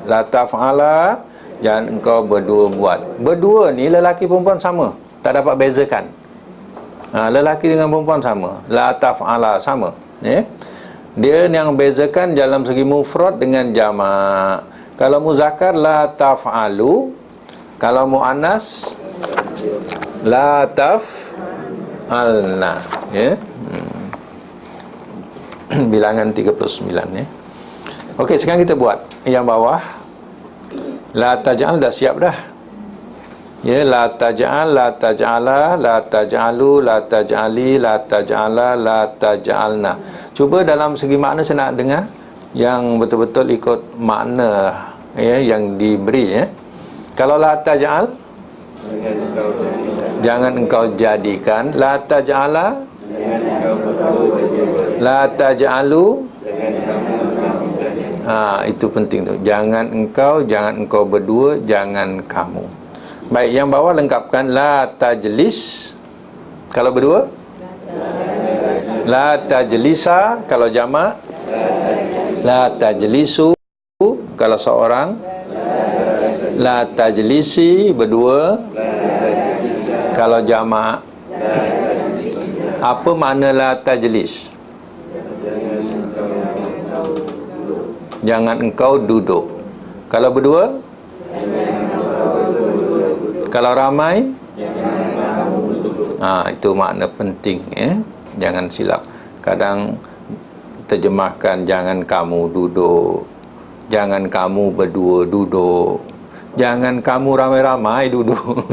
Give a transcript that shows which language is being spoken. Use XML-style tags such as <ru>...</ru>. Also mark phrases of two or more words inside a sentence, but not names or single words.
<ar>لا تفعلا,</ar> <ms>jangan engkau berdua buat. Berdua ni lelaki perempuan sama, tak dapat bezakan. Lelaki dengan perempuan sama.</ms> <ar>لا تفعلا sama.</ar> <ms>Dia yang bezakan dalam segi mufrad dengan jamak. Kalau muzakkar</ms> <ar>لا تفعلوا,</ar> <ms>kalau muannas</ms> <ar>لا تفعلن.</ar> <ms>Bilangan 39. Okey, sekarang kita buat yang bawah.</ms> <ar>لا تجعل</ar> <ms>dah siap dah.</ms> <ar>لا تجعل، لا تجعلا، لا تجعلوا، لا تجعلي، لا تجعلا، لا تجعلن.</ar> <ms>Cuba dalam segi makna saya nak dengar yang betul-betul ikut makna yang diberi.</ms> <ar>Kalau لا تجعل,</ar> <ms>jangan engkau jadikan.</ms> <ar>لا تجعلا، لا تجعلوا,</ar> <ms>itu penting tu. Jangan engkau berdua, jangan kamu. Baik, yang bawah lengkapkan.</ms> <ar>لا تجلس,</ar> <ms>kalau berdua.</ms> <ar>لا تجلسا,</ar> <ms>kalau jamak.</ms> <ar>لا تجلسوا,</ar> <ms>kalau seorang.</ms> <ar>لا تجلسي,</ar> <ms>berdua. Kalau jamak. Apa makna</ms> <ar>لا تجلس?</ar> <ms>Jangan engkau duduk. Kalau berdua? Kalau ramai? Itu makna penting. Jangan silap. Kadang terjemahkan jangan kamu duduk, jangan kamu berdua duduk, jangan kamu ramai-ramai duduk.</ms>